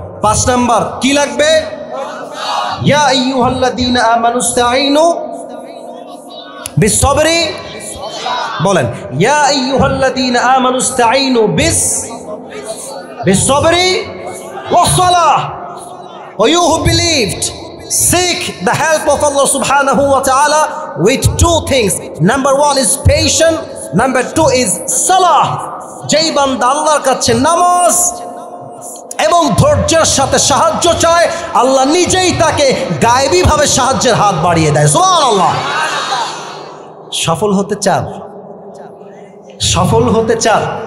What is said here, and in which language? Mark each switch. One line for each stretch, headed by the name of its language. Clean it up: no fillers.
Bangla: 5 number কি লাগবে?
Arabic: ইয়া আইয়ুহাল্লাযীনা আমানুস্তাঈনু বিসসবরি।
Bangla: বলেন,
Arabic: ইয়া আইয়ুহাল্লাযীনা আমানুস্তাঈনু বিসসবরি ওয়াসসালাহ।
English: Or you who believed, seek the help of Allah subhanahu wa ta'ala with 2 things. Number 1 is patience, number 2 is salah.
Bangla: যেই বান্দা আল্লাহর কাছে নামাজ এবং ধৈর্যের সাথে সাহায্য চায়, আল্লাহ নিজেই তাকে গায়েবী ভাবে সাহায্যের হাত বাড়িয়ে দেয়। সুবহানাল্লাহ। সফল হতে চান? সফল হতে চান?